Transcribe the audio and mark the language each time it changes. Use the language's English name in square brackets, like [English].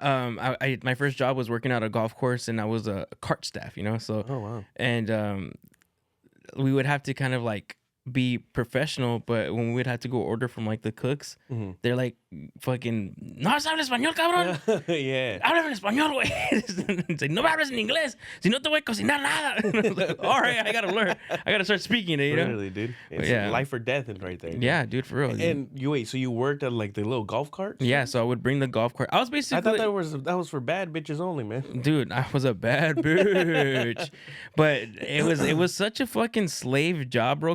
[English] I know. I my first job was working at a golf course, and I was a cart staff. You know, so Oh wow. and we would have to kind of like be professional, but when we'd have to go order from like the cooks, they're like fucking [Spanish] no hablas español, cabrón. [English] Yeah. [Spanish] Háblame en español, güey. Say, no me hables en inglés. Si no te voy a cocinar nada. [English] Like, all right, I gotta learn. I gotta start speaking it, you know? Really, dude. It's Yeah. life or death right there. Dude. Yeah, dude, for real. Dude. And you wait, so you worked at like the little golf carts? Yeah, so I would bring the golf cart. I was basically. I thought that was for bad bitches only, man. Dude, I was a bad bitch, but it was such a fucking slave job, bro.